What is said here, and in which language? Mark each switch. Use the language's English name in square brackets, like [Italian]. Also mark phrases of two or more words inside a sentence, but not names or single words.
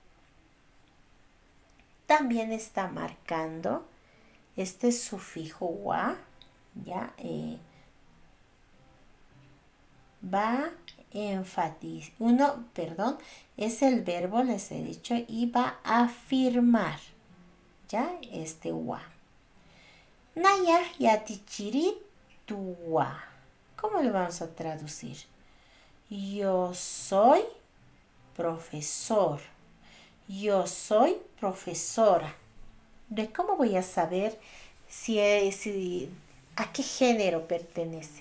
[Spanish] También está marcando este sufijo wa, ya va a enfatizar. Es el verbo, les he dicho, y va a afirmar, ya, este wa. [Aymara] Nayaj yatichiritua. [Spanish] ¿Cómo lo vamos a traducir? Yo soy profesor. Yo soy profesora. ¿De cómo voy a saber a qué género pertenece?